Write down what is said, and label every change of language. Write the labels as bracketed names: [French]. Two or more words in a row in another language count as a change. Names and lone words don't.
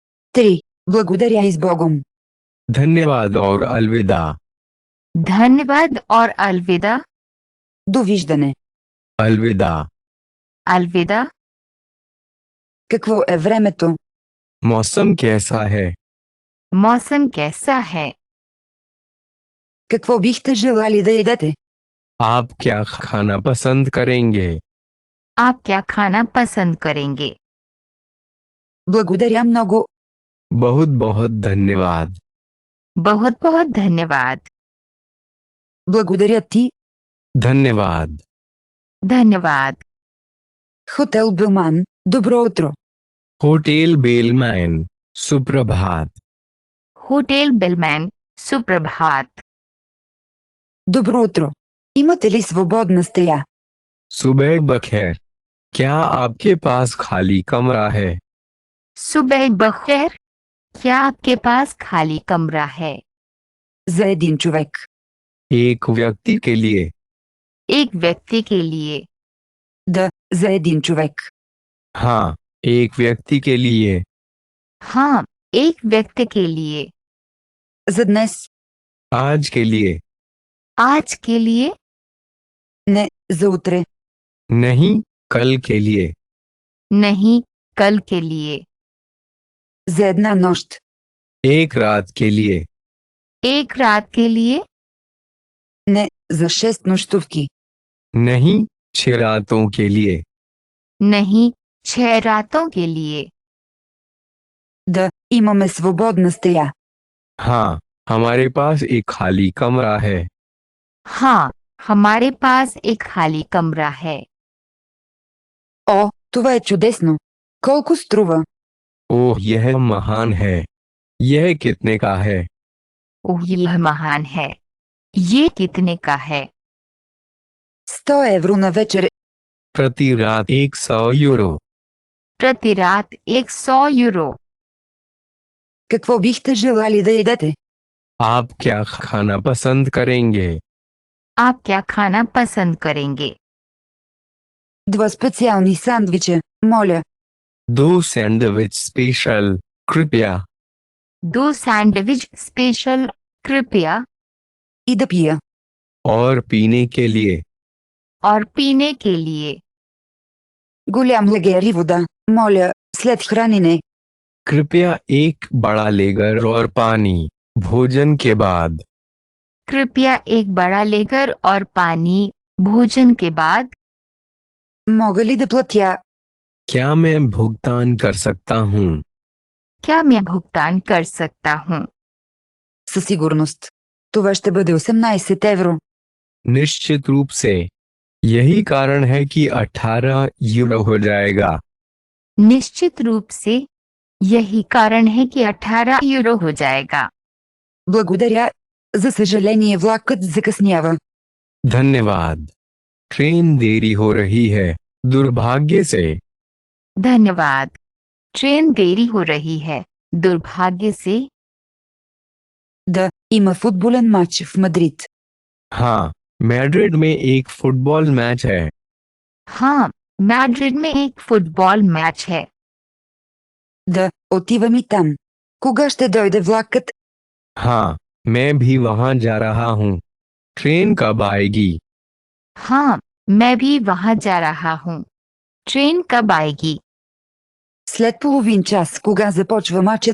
[Bulgarian] 3. Благодаря и с Богом. [Hindi] धन्यवाद और अलविदा। धन्यवाद और अलविदा। [Bulgarian] Довиждане. [Hindi] अलविदा। अलविदा। [Bulgarian] Какво е времето? [Hindi] मौसम कैसा है? मौसम कैसा है? [Bulgarian] Какво бихте желали да ядете? [Hindi] आप क्या खाना पसंद करेंगे? आप क्या खाना पसंद करेंगे? [Bulgarian] Благодаря много. [Hindi] बहुत बहुत धन्यवाद। बहुत बहुत धन्यवाद। [Bulgarian] Благодаря ти. [Hindi] धन्यवाद। धन्यवाद। [Bulgarian] Хотел Бълман. Добро утро. [Hindi] होटल बेलमैन, सुप्रभात। होटल बेलमैन, सुप्रभात। [Bulgarian] Добро утро. Имате ли свободна стая? [Hindi] सुबह बखैर, क्या आपके पास खाली कमरा है? सुबह बखैर, क्या आपके पास खाली कमरा है? [Bulgarian] За един човек. [Hindi] एक व्यक्ति के लिए। एक व्यक्ति के लिए। [Bulgarian] Да, за един човек. [Hindi] हाँ, एक व्यक्ति के लिए। हाँ, एक व्यक्ति के लिए। [Bulgarian] За днес. [Hindi] आज के लिए। आज के लिए। [Bulgarian] Не, за утре. [Hindi] नहीं, कल के लिए। नहीं, कल के लिए। [Bulgarian] За една нощ. [Hindi] एक रात के लिए। एक रात के लिए। [Bulgarian] Не, за 6 нощувки. [Hindi] नहीं, 6 रातों के लिए। नहीं, 6 रातों के लिए। [Bulgarian] Да, имаме свободна стая. [Hindi] हाँ, हमारे पास एक खाली कमरा है। हाँ, हमारे पास एक खाली कमरा है। [Bulgarian] О, това е чудесно. Колко струва? [Hindi] ओह, यह महान है। यह कितने का है? ओह, यह महान है। ये कितने का है? [Bulgarian] 100 евро на вечер. [Hindi] प्रति रात 100 यूरो। प्रति रात 100 यूरो। [Bulgarian] Какво бихте желали да ядете? [Hindi] आप क्या खाना पसंद करेंगे? आप क्या खाना पसंद करेंगे? [Bulgarian] 2 специални сандвича, моля. [Hindi] 2 [English] sandwich special, [Hindi] कृपया। 2 [English] sandwich special, [Hindi] कृपया। [Bulgarian] И да пия. [Hindi] और पीने के लिए। और पीने के लिए। [Bulgarian] Голям лагер и вода, моля, след хранене. [Hindi] कृपया एक बड़ा लेगर और पानी, भोजन के बाद। कृपया एक बड़ा लेकर और पानी, भोजन के बाद। [Bulgarian] Мога ли да платя? [Hindi] क्या मैं भुगतान कर सकता हूँ? क्या मैं भुगतान कर सकता हूँ? [Bulgarian] Със сигурност. Това ще бъде 18 евро. [Hindi] निश्चित रूप से। यही कारण है कि 18 यूरो हो जाएगा। निश्चित रूप से। यही कारण है कि 18 यूरो हो जाएगा। [Bulgarian] Благодаря. За съжаление влакът закъснява. [Hindi] धन्यवाद। ट्रेन देरी हो रही है, दुर्भाग्य से। धन्यवाद। ट्रेन देरी हो रही है, दुर्भाग्य से। [Bulgarian] Да, има футболен матч в Мадрид. [Hindi] हाँ, मैड्रिड में एक [English] football match [Hindi] है। हाँ, मैड्रिड में एक [English] football match [Hindi] है। [Bulgarian] Да, отивам и там. Кога ще дойде влакът? [Hindi] हाँ, मैं भी वहाँ जा रहा हूँ। ट्रेन कब आएगी? हाँ, मैं भी वहाँ जा रहा हूँ। ट्रेन कब आएगी? [Bulgarian] След половин час. Кога започва матчът?